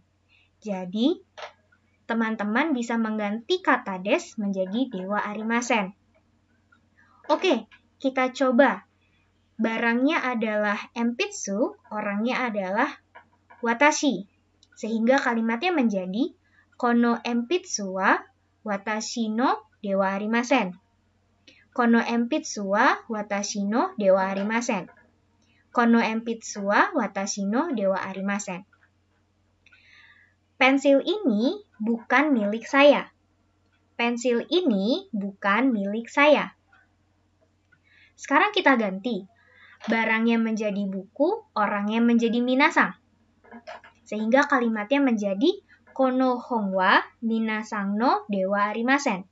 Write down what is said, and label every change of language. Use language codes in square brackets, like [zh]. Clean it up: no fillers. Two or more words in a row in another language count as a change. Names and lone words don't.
[id] Jadi, teman-teman bisa mengganti kata des menjadi [ja] では ありません. [id] Oke, kita coba. Barangnya adalah empitsu, orangnya adalah watashi. Sehingga kalimatnya menjadi [ja] この 鉛筆 は 私 の では ありません. この 鉛筆 は 私 の では ありません. この 鉛筆 は 私 の では ありません. [id] Pensil ini bukan milik saya. Pensil ini bukan milik saya. Sekarang kita ganti. Barangnya menjadi buku, orangnya menjadi minasang. Sehingga kalimatnya menjadi [ja] この 本 は 皆さん の では ありません.